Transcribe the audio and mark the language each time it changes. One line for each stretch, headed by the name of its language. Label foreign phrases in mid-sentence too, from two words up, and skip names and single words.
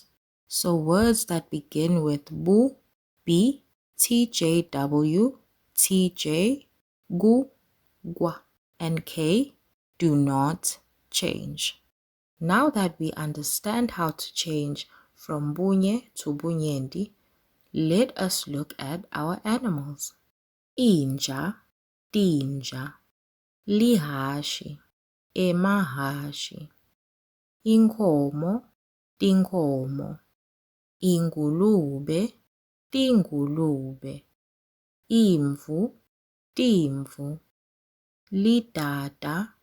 English: So words that begin with bu, b, tjw, tj, gu, gwa, and k do not change. Now that we understand how to change from bunye to bunyendi, let us look at our animals.
Swati: Inja, tinja, lihashi, emahashi, inkhomo, tinkhomo, ingulube, tingulube, imvu, timvu, lidada,